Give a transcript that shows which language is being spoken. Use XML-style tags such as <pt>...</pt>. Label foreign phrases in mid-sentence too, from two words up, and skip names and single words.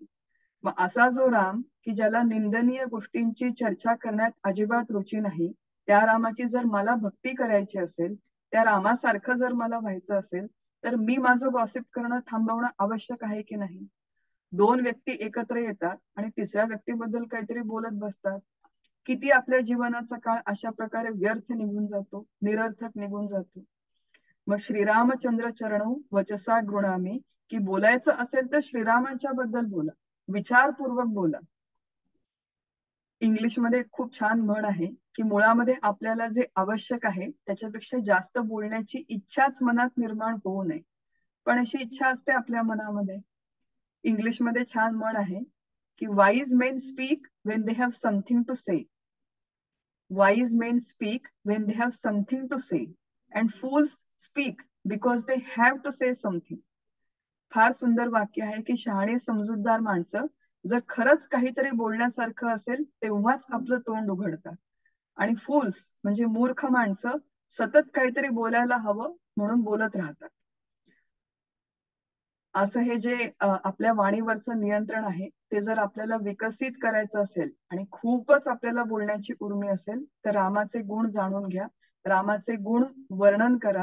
<mr>मग असा जो राम की ज्याला निंदनीय गोष्टींची चर्चा करण्यात अजिबात रुची नाही, त्या रामाची जर मला भक्ती करायची असेल, त्या रामासारखं जर मला व्हायचं असेल तर मी माझं गॉसिप करणं थांबवणं आवश्यक आहे की नाही? दोन व्यक्ती एकत्र येतात आणि तिसऱ्या व्यक्तीबद्दल काहीतरी बोलत बसतात. किती आपल्या जीवनाचा काळ अशा प्रकारे व्यर्थ निघून जातो, निरर्थक निघून जातो.</mr> <sa>मग श्रीरामचंद्र चरणो वचसा गृणामी,</sa> <mr>की बोलायचं असेल तर श्रीरामांच्या बद्दल बोला, विचारपूर्वक बोला. इंग्लिशमध्ये खूप छान म्हण आहे की मुळामध्ये आपल्याला जे आवश्यक आहे त्याच्यापेक्षा जास्त बोलण्याची इच्छाच मनात निर्माण होऊ नये, पण अशी इच्छा असते आपल्या मनामध्ये. इंग्लिशमध्ये छान म्हण आहे की</mr> <en>wise men speak when they have something to say. wise men speak when they have something to say and fools speak because they have to say something.</en> <mr>फार सुंदर वाक्य आहे की शहाणे समजूतदार माणसं जर खरंच काहीतरी बोलण्यासारखं असेल तेव्हाच आपलं तोंड उघडतात आणि फूल्स म्हणजे मूर्ख माणसं सतत काहीतरी बोलायला हवं म्हणून बोलत राहतात. असं हे जे आपल्या वाणीवरचं नियंत्रण आहे ते जर आपल्याला विकसित करायचं असेल आणि खूपच आपल्याला बोलण्याची उर्मी असेल तर रामाचे गुण जाणून घ्या, रामाचे गुण वर्णन करा.</mr>